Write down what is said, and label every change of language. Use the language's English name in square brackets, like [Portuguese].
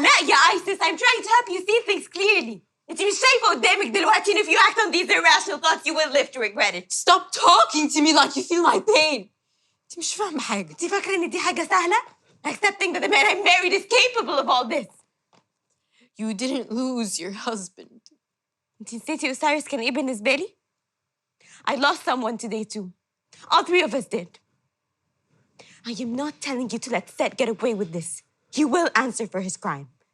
[Arabic] لا يا [English] Isis, I'm trying to help you see things clearly. [Arabic] انتي مش شايفة قدامك دلوقتي [English] and if you act on these irrational thoughts, you will live to regret it. Stop talking to me like you feel my pain. [Arabic] انتي مش فاهمة حاجة. انتي فاكرة ان دي حاجة سهلة? [English] Accepting that the man I married is capable of all this. You didn't lose your husband. [Arabic] انتي نسيتي Osiris كان ايه بالنسبة لي? [English] I lost someone today too. All three of us did. I am not telling you to let Set get away with this. He will answer for his crime.